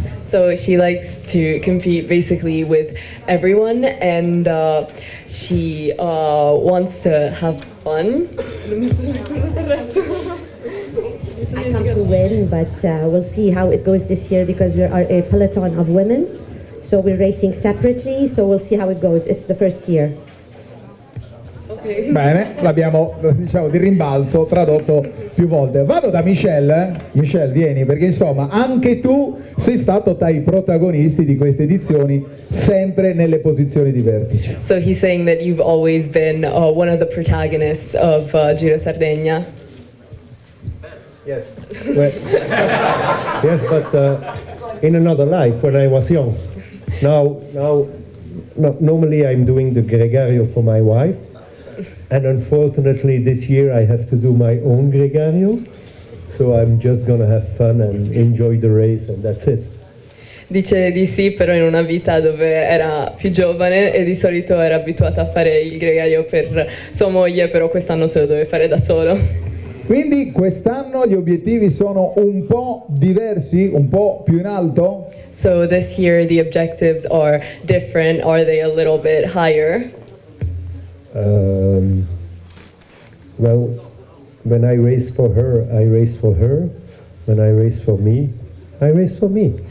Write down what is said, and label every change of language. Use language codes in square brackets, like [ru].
[en] So she likes to compete basically with everyone, and she wants to have fun. I come to win, but we'll see how it goes this year because we are a peloton of women. So we're racing separately, so we'll see how it goes. It's the first year. Okay. [it] Bene, l'abbiamo, diciamo, di rimbalzo tradotto più volte. Vado da Michelle. Michelle, vieni, perché insomma anche tu sei stato tra i protagonisti di queste edizioni, sempre nelle posizioni di vertice. [en] So he's saying that you've always been one of the protagonists of Giro Sardegna. Yes. Well, yes, but in another life when I was young. Now, normally I'm doing the Gregario for my wife, and unfortunately this year I have to do my own Gregario, so I'm just gonna have fun and enjoy the race, and that's it. [it] Dice di sì, però in una vita dove era più giovane e di solito era abituata a fare il gregario per sua moglie, però quest'anno se lo deve fare da solo. Quindi quest'anno gli obiettivi sono un po' diversi, un po' più in alto? [en] So this year the objectives are different. Are they a little bit higher? Well, when I race for her, I race for her. When I race for me, I race for me.